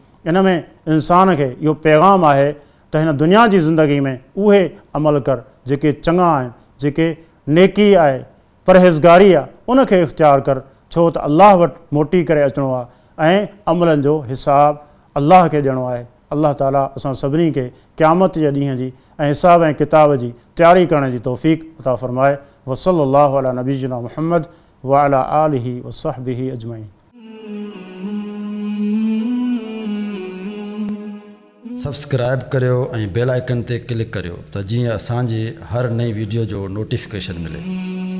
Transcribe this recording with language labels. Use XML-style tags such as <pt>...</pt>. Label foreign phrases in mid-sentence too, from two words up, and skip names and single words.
<sd>इन में इंसान खे इहो पैगाम आहे त हिन दुनिया जी ज़िंदगी में उहे अमल कर जेके चङा आहिनि, जेके नेकी आहे, परहेज़गारी आहे, उनखे इख़्तियार कर, छो त अलाह वटि मोटी करे अचिणो आहे ऐं अमलनि जो हिसाबु अलाह खे ॾियणो आहे। अलाह ताला असां सभिनी खे क़यामत जे ॾींहं जी ऐं हिसाब ऐं किताब जी तयारी करण जी तौफ़ीक़ अता फ़रमाए।</sd> <ar>وصلى الله على نبينا محمد وعلى آله وصحبه أجمعين.</ar> <sd>सब्सक्राइब करियो ऐं</sd> <en>bell icon</en> <sd>ते क्लिक करियो त जीअं असांजी हर नई वीडियो जो नोटिफिकेशन मिले।</sd>